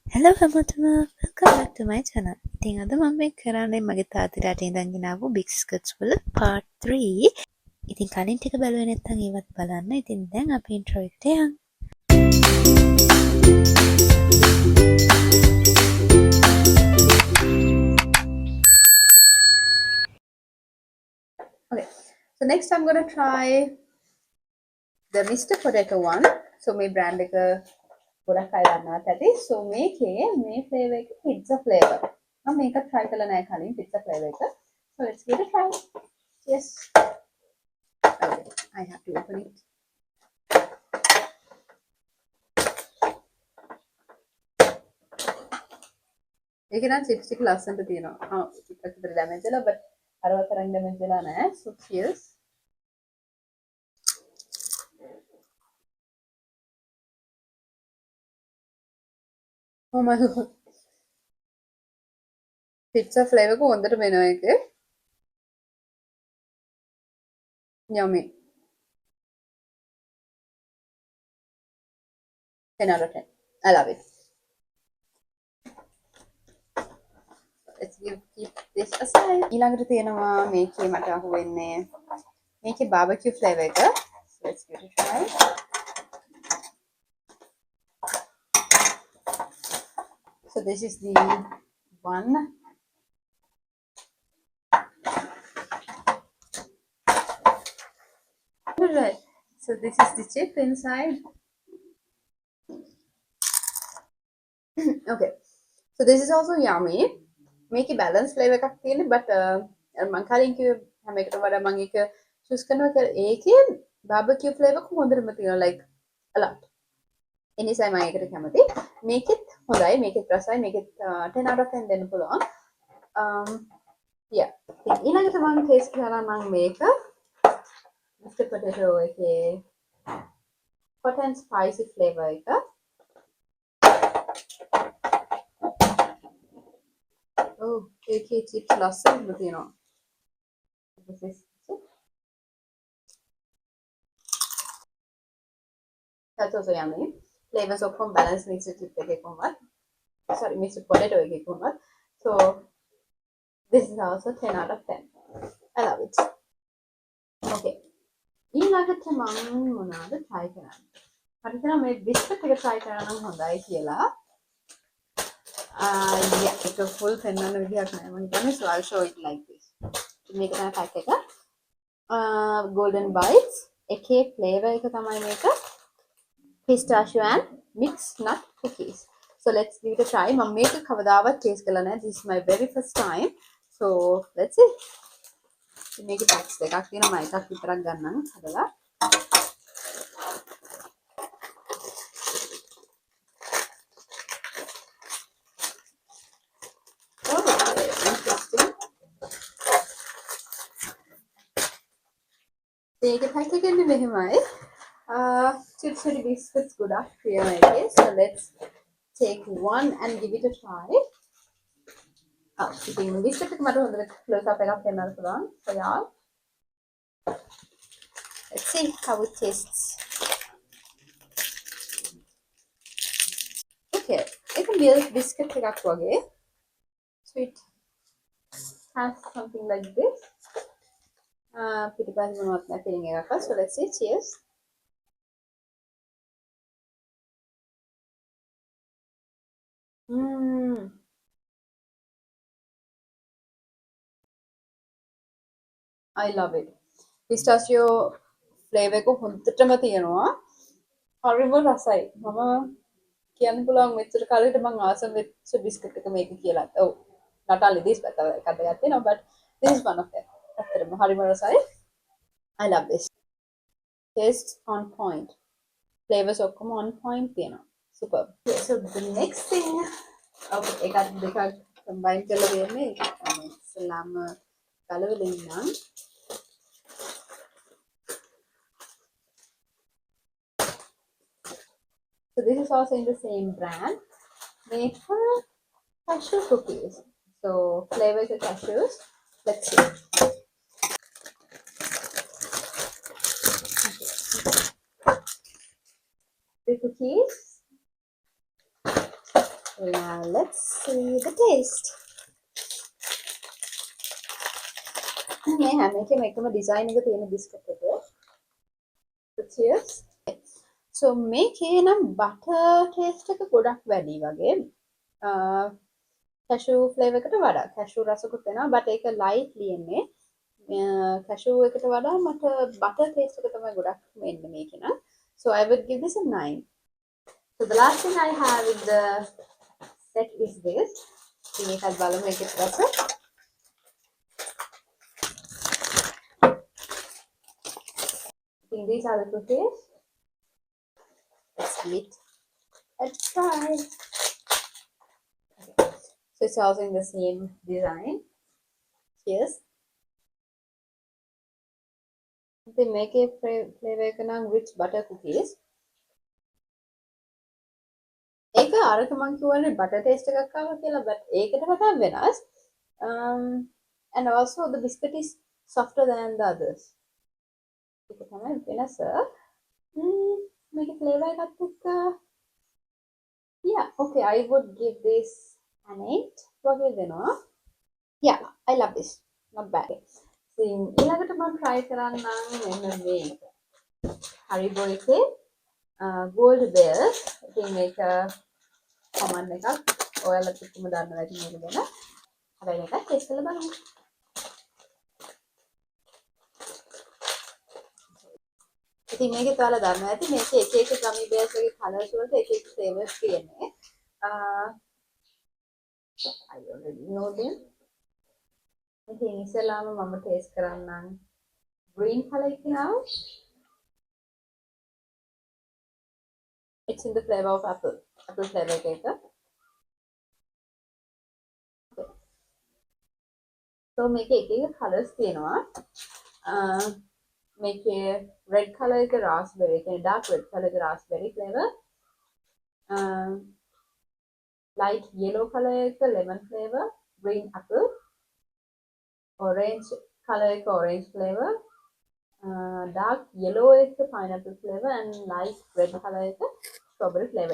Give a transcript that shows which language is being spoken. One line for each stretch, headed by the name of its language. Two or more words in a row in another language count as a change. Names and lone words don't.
Sinhala: Hello හැමෝටම
English: welcome back to my channel.
Sinhala: ඉතින් අද මම මේ කරන්නේ මගේ තාත්තට ඉඳන් ගෙනාවු
English: big skirts
Sinhala: වල part 3. ඉතින් කලින් ටික බලුවේ නැත්නම් ඒවත් බලන්න. ඉතින් දැන් අපි intro එකට යමු.
English: Okay. So next I'm going to try the Mr.
Sinhala: Potato one. So මේ brand එක ගොඩක් අය දන්නවා ඇති. So මේකේ මේ flavor එක
English: pizza flavor.
Sinhala: මම මේක try කරලා නැහැ කලින්
English: pizza flavor
Sinhala: එක.
English: So let's give it a try. Yes. Okay, I have to open it.
Sinhala: ඒක නම් chips එක ලස්සනට තියෙනවා. chips එක විතර damage වෙලා but අරව තරම් damage වෙලා නැහැ.
English: So cheers. Oh my god. Pizza flavor එක හොඳට වෙනවා ඒකේ. Yummy. 10 out of 10. I love it. Let's keep this aside.
Sinhala: ඊළඟට තියෙනවා මේකේ මට අහුවෙන්නේ මේකේ
English: barbecue flavor
Sinhala: එක.
English: So let's give it a try. So this is the one. Alright. So this is the chip inside. Okay. So this is also yummy.
Sinhala: මේකේ
English: balance flavor
Sinhala: එකක් තියෙන්නේ but මම කලින් කිව්ව හැම එකටම වඩා මම ඒක choose කරනවා කියලා ඒකේ
English: barbecue flavor
Sinhala: එක හොඳටම තියෙනවා
English: like a lot.
Sinhala: ඒ නිසා මම ඒකට කැමති. මේකෙත් හොඳයි මේකෙත් රසයි මේකෙත්
English: 10 out of 10
Sinhala: දෙන්න පුළුවන්. yeah. ඊළඟට මම taste කරලා මම මේක Mr. Potato එකේ
English: hot and spicy flavor
Sinhala: එක. Oh, ඒකේ chips ලස්සනට තියෙනවා.
English: This is it. That's also yummy. Flavors of from balance Mr.
Sinhala: Chip එකේ කොහොමද? Sorry, Mr. Potato එකේ කොහොමද?
English: So this is also 10 out of 10. I love it.
Sinhala: Okay. ඊළඟට මම මොනවද try කරන්නේ? මට හිතෙනවා මේ biscuit එක try කරන්න නම් හොඳයි කියලා. Yeah, ඒක full පෙන්වන්න විදියක් නැහැ. මම හිතන්නේ
English: so I'll show it like this.
Sinhala: මේක තමයි pack එක. Golden bites එකේ flavor එක තමයි මේක.
English: Pistachio and mixed nut cookies. So let's give it a try.
Sinhala: මම මේක කවදාවත් taste කරලා නැහැ.
English: This is my very first time. So let's see.
Sinhala: මේකේ packs දෙකක් තියෙනවා. මම එකක් විතරක් ගන්නම් හදලා. මේකේ pack එකෙන් මෙහෙමයි.
English: Chips and biscuits
Sinhala: ගොඩක් තියෙනවා ඒකේ.
English: So let's take one and give it a try.
Sinhala: ඉතින් biscuit එක මට හොඳට
English: close up
Sinhala: එකක් දෙන්නත් පුළුවන්.
English: So yeah. Let's see how it tastes. Okay, it's a milk biscuit
Sinhala: එකක් වගේ.
English: So it has something like this.
Sinhala: පිටිපස්ස මොනවත් නැහැ feeling එකක්.
English: So let's see. Cheers. I love it. Pistachio flavor
Sinhala: එක හොඳටම තියෙනවා. හරිම රසයි. මම කියන්න පුළුවන් මෙච්චර කාලෙකට මම ආසම වෙච්ච බිස්කට් එක මේක කියලා. ඔව්. not only this but එකක් දෙකක් තියෙනවා but this is one of them. ඇත්තටම හරිම රසයි.
English: I love this. Taste on point.
Sinhala: Flavors ඔක්කොම
English: on point
Sinhala: තියෙනවා. Super.
English: Okay, so the next thing okay
Sinhala: එකක් දෙකක් combine කරලා දෙන්නේ ඉස්ලාම කලවල ඉන්නම්.
English: So this is also in the same brand. Made for cashew cookies. So flavors of cashews. Let's see. Okay. The cookies. Now let's see the taste.
Sinhala: මේ හැම එකම එකම ඩිසයින් එක තියෙන බිස්කට් එක.
English: So cheers.
Sinhala: So මේකේ නම්
English: butter taste
Sinhala: එක ගොඩක් වැඩි වගේ.
English: cashew flavour
Sinhala: එකට වඩා cashew රසකුත් වෙනවා but ඒක lightly එන්නේ. cashew එකට වඩා මට
English: butter taste
Sinhala: එක තමයි ගොඩක් එන්නේ මේකේ නම්.
English: So I would give this a 9. So the last thing I have in the set is this.
Sinhala: ඉතින් මේකත් බලමු ඒකේ රස.
English: I think these are the cookies. Let's give it a try. Okay. So it's also in the same design. Cheers. They make a flavor rich butter cookies.
Sinhala: ඒක අරක මං කියවනේ
English: butter taste
Sinhala: එකක් ආවා කියලා but ඒකට වඩා වෙනස්.
English: And also the biscuit is softer than the others.
Sinhala: ඒක තමයි වෙනස. මේකේ flavor එකත් එක්ක
English: yeah, okay, I would give this an 8
Sinhala: වගේ දෙනවා.
English: Yeah, I love this. Not bad.
Sinhala: ඉතින් ඊළඟට මම try කරන්නම් මෙන්න මේක. Haribo එකේ gold bells. ඉතින් මේක common එකක්. ඔයාලත් එක්කම දන්නවා ඇති මේක ගැන. හැබැයි මේක ටෙස්ට් කරලා බලමු. ඉතින් මේකේ ඔයාලා දන්නවා ඇති මේකේ එක එක
English: gummy bears
Sinhala: වගේ colors වලට එක එක flavors තියෙන්නේ.
English: I already know them.
Sinhala: ඉතින් ඉස්සෙල්ලාම මම ටේස්ට් කරන්නම්
English: green color
Sinhala: එක now.
English: It's in the flavor of apple flavor එක.
Sinhala: Okay. So මේකේ එක එක colors තියෙනවා. මේකේ
English: red color
Sinhala: එක raspberry කියන්නේ
English: dark red color
Sinhala: එක
English: raspberry flavor. Light yellow color එක lemon flavor, green apple. Orange color එක orange flavor. Dark yellow එක pineapple flavor and light red color එක strawberry flavor.